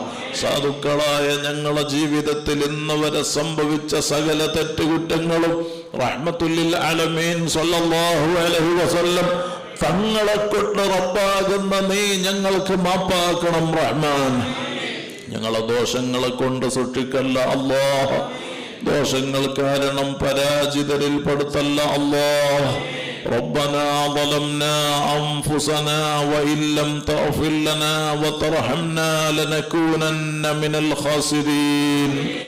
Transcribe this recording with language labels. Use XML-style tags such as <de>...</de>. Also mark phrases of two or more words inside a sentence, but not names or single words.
<ml>സാധുക്കളായ ഞങ്ങളുടെ ജീവിതത്തിൽ ഇന്ന് വരെ സംഭവിച്ച സകല തെറ്റുകുറ്റങ്ങളും</ml> <ar>رحمة للعالمين صلى الله عليه وسلم</ar> <ml>തങ്ങളെ കൊണ്ട് റബ്ബാകുന്ന നീ ഞങ്ങൾക്ക് മാപ്പാക്കണം റഹ്മാൻ. ഞങ്ങളെ ദോഷങ്ങളെ കൊണ്ട് സൃഷ്ടിക്കല്ല അല്ലാഹ്. ദോഷങ്ങൾ കാരണം പരാജിതരിൽ പെടുത്തല്ല അല്ലാഹ്.</ml> <ar>ربنا ظلمنا أنفسنا وإن لم تغفر لنا وترحمنا لنكونن من الخاسرين.</ar>